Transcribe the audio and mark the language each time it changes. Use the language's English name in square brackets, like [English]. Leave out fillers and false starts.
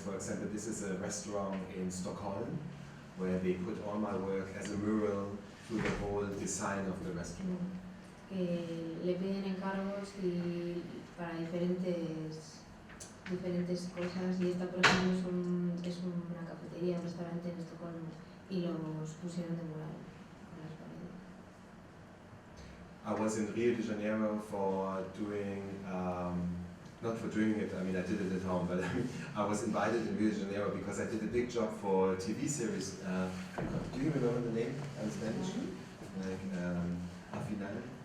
[English] For example, this is a restaurant in Stockholm where they put all my work as a mural through the whole design of the restaurant. [Spanish] Le piden encargos y para diferentes cosas, y esta por ejemplo es una cafetería, un restaurante en Estocolmo, y los pusieron de mural con las paredes. [English] I was in Rio de Janeiro for doing, not for doing it, I mean I did it at home, but I was invited in Rio de Janeiro because I did a big job for a TV series. Do you remember the name in Spanish? Like, Al Final?